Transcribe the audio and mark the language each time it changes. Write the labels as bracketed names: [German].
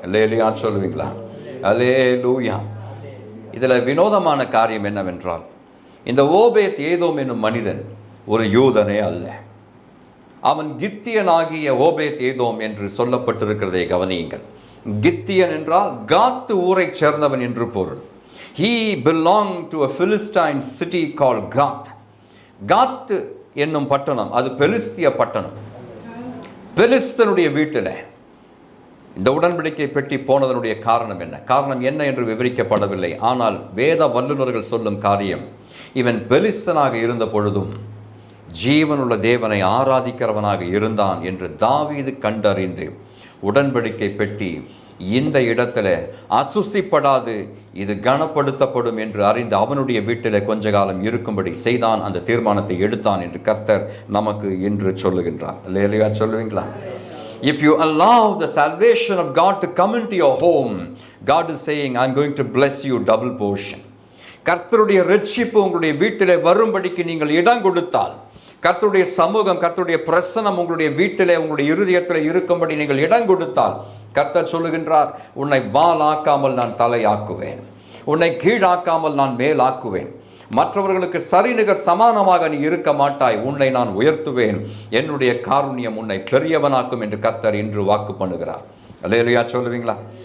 [Tamil] அல்லேலூயா சொல்லுவீங்களா? அல்லேலூயா. இதில் வினோதமான காரியம் என்னவென்றால், இந்த ஓபேத் ஏதோம் என்னும் மனிதன் ஒரு யூதனே அல்ல. அவன் கித்தியனாகிய ஓபேத் ஏதோம் என்று சொல்லப்பட்டிருக்கிறதை கவனியுங்கள். கித்தியன் என்றால் காத்து ஊரை சேர்ந்தவன் என்று பொருள். [English] He belonged to a Philistine city called Gath. [Tamil] காத் என்னும் பட்டணம், அது பெலிஸ்திய பட்டணம். பெலிஸ்தனுடைய வீட்டில் இந்த உடன்படிக்கை பெட்டி போனதனுடைய காரணம் என்ன? காரணம் என்ன என்று விவரிக்கப்படவில்லை. ஆனால் வேத வல்லுநர்கள் சொல்லும் காரியம், இவன் பெலிஸ்தனாக இருந்த பொழுதும் ஜீவனுள்ள தேவனை ஆராதிக்கிறவனாக இருந்தான் என்று தாவீது கண்டறிந்து உடன்படிக்கை பெட்டி இந்த இடத்துல அசுசிப்படாது, இது கனப்படுத்தப்படும் என்று அறிந்து அவனுடைய வீட்டில் கொஞ்ச காலம் இருக்கும்படி செய்தான். அந்த தீர்மானத்தை எடுத்தான் என்று கர்த்தர் நமக்கு இன்று சொல்லுகின்றார். அல்லேலூயா சொல்லுவீங்களா? [English] If you allow the salvation of God to come into your home, God is saying, I'm going to bless you double portion. [Tamil] கர்த்தருடைய ரட்சிப்பு உங்களுடைய வீட்டிலே வரும்படிக்கு நீங்கள் இடம் கொடுத்தால், கர்த்தருடைய சமூகம், கர்த்தருடைய பிரசனம் உங்களுடைய வீட்டிலே, உங்களுடைய இருதயத்தில் இருக்கும்படி நீங்கள் இடம் கொடுத்தால், கர்த்தர் சொல்லுகின்றார், உன்னை வாலாக்காமல் நான் தலையாக்குவேன், உன்னை கீழாக்காமல் நான் மேலாக்குவேன், மற்றவர்களுக்கு சரிநிகர் சமானமாக நீ இருக்க மாட்டாய், உன்னை நான் உயர்த்துவேன், என்னுடைய காருண்யம் உன்னை பெரியவனாக்கும் என்று கர்த்தர் இன்று வாக்கு பண்ணுகிறார். அல்லேலூயா சொல்லுவீங்களா?